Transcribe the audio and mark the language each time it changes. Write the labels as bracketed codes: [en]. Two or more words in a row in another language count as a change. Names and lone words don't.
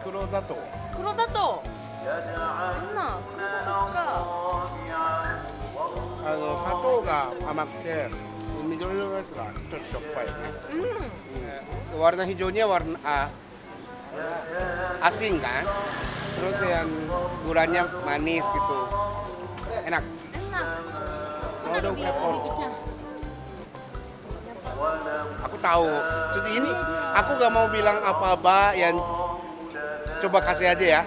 [id] Kurosato. Kurosato. Enak. Kurosato suka. [ja] 砂糖が甘くて緑色のやつがちょっとしょっぱいね。 [id] warna hijaunya warna asin kan, terus yang gulanya manis gitu, enak. Enak. Mau dong Bilang pepper. lebih pecah. Aku tahu. Jadi ini aku gak mau bilang apa-apa, yang coba kasih aja ya.